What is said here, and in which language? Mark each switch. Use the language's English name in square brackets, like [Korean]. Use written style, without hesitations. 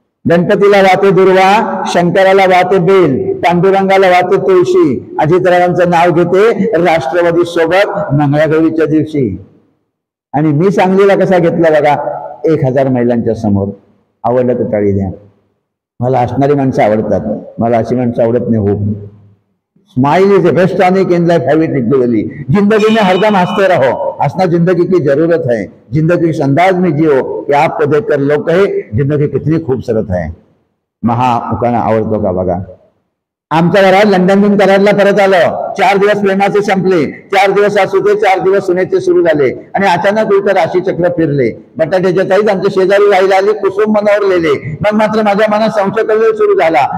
[Marathi] गणपतीला वाते दुर्वा, शंकराला वाते बेल, पांडुरंगाला वाते तुळशी, अजितरावांचं नाव घेते राष्ट्रवादी सोबत मंगळागौरीच्या दिवशी. आणि मी सांगलीला कसा घेतला बघा, 1000 महिलांच्या समोर. आवडलं तर टाळी द्या. मला हसणारी माणसं आवडतात, मला अशी माणसं आवडत नाही. [English] हो, smile is the best tonic in life, have it regularly. [Hindi] जिंदगी में हरदम हंसते रहो, हंसना जिंदगी की जरूरत है, जिंदगी इस अंदाज में जियो कि आपको देखकर लोग कहे जिंदगी कितनी खूबसूरत है. [Marathi] महा उखाणा आवडतो का बघा. आमच्या घरात लंडनहून कराडला परत आलं, 4 दिवस प्रेमाचे संपले, 4 दिवस असूते, 4 दिवस सुनेचे सुरू झाले, आणि अचानक उलट राशी चक्र फिरले. बटाट्याच्या ताईत आमच्या शेजारी राहिला आली, कुसुम मनावर लिहिले. मग मात्र माझ्या मनात संशय कल्लोळ सुरू झाला.